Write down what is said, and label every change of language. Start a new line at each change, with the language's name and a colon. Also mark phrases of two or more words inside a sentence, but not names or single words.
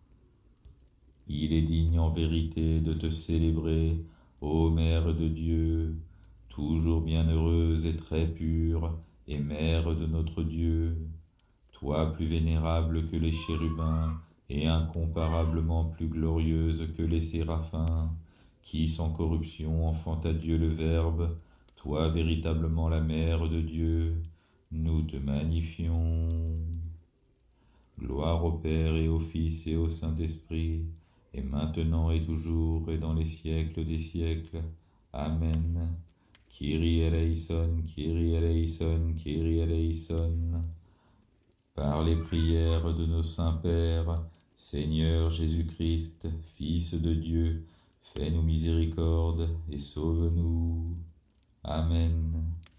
French: Il est digne en vérité de te célébrer, ô Mère de Dieu, toujours bienheureuse et très pure, et Mère de notre Dieu, toi plus vénérable que les chérubins, et incomparablement plus glorieuse que les séraphins, qui sans corruption enfanta Dieu le Verbe, toi véritablement la Mère de Dieu, nous te magnifions. Gloire au Père et au Fils et au Saint-Esprit, et maintenant et toujours et dans les siècles des siècles. Amen.
Greek: Kyrie eleison, Kyrie eleison, Kyrie eleison.
French: Par les prières de nos saints pères, Seigneur Jésus-Christ, Fils de Dieu, fais-nous miséricorde et sauve-nous. Amen.